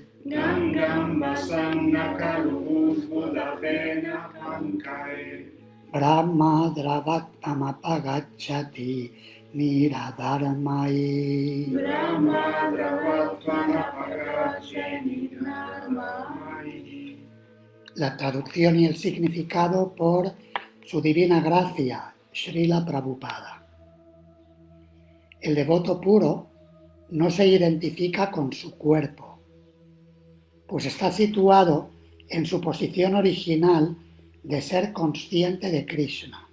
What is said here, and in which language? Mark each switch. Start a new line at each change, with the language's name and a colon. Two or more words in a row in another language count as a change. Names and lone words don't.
Sanskrit: गङ्गां वसं नखलु बुद्ध पेन पङ्कैर्. ब्रह्म द्रवत्तमपगच्छति नीरधर्मैः. ब्रह्म द्रवत्तमपगच्छति नीरधर्मैः.
Spanish: La traducción y el significado por su divina gracia, Srila Prabhupada. El devoto puro no se identifica con su cuerpo, pues está situado en su posición original de ser consciente de Krishna.